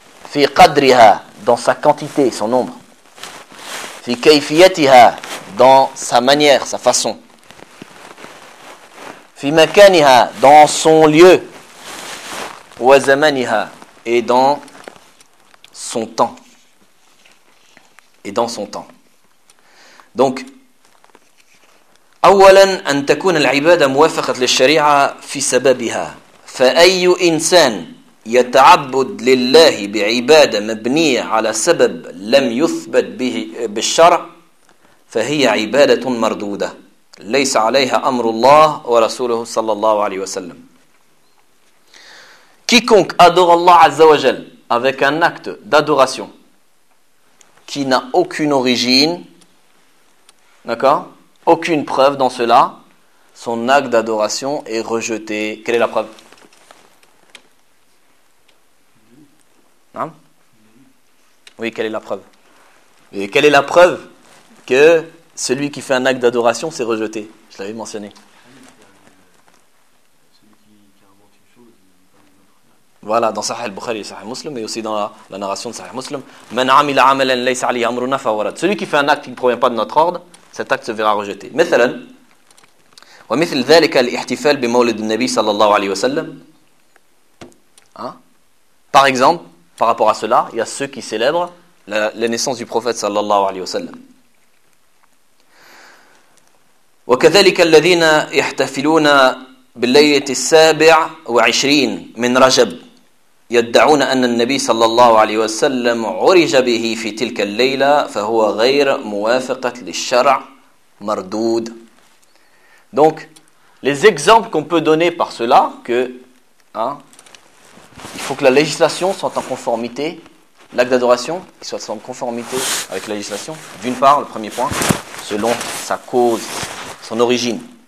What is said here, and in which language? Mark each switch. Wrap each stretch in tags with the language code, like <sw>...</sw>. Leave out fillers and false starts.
<fr>Fi qadriha, dans sa quantité, son nombre. Fi kayfiyatiha, dans sa manière, sa façon. Fi makaniha, dans son lieu. Wa zamaniha, et dans son temps. Et dans son temps.</fr> <ar>Donc, أولاً أن تكون العبادة موافقة للشريعة في سببها. فأي إنسان يتعبد لله بعبادة مبنية على سبب لم يثبت به بالشرع فهي عبادة مردودة ليس عليها أمر الله ورسوله صلى الله عليه وسلم.</ar> <fr>Quiconque adore Allah Azza wa Jal avec un acte d'adoration qui n'a aucune origine, d'accord, aucune preuve dans cela, son acte d'adoration est rejeté. Quelle est la preuve? Hein? Oui, quelle est la preuve? Et quelle est la preuve que celui qui fait un acte d'adoration s'est rejeté? Je l'avais mentionné. Voilà, dans Sahih al-Bukhari et Sahih Muslim, et aussi dans la narration de Sahih Muslim. Man amila amalan laysa alayhi amruna fa huwa rad. Celui qui fait un acte qui ne provient pas de notre ordre, cet acte se verra rejeté.</fr> <ar>مثلا ومثل ذلك الاحتفال بمولد النبي صلى الله عليه وسلم.</ar> <fr>Par exemple, par rapport à cela, il y a ceux qui célèbrent la naissance du prophète صلى الله عليه وسلم.</fr> <ar>وكذلك الذين يحتفلون بالليلة السابع وعشرين من رجب يدعون أن النبي صلى الله عليه وسلم عرج به في تلك الليلة فهو غير موافقة للشرع مردود.</ar> <fr>Donc les exemples qu'on peut donner par cela que il faut que la législation soit en conformité, l'acte d'adoration qui soit en conformité avec la législation, d'une part, le premier point, selon sa cause, son origine.</fr>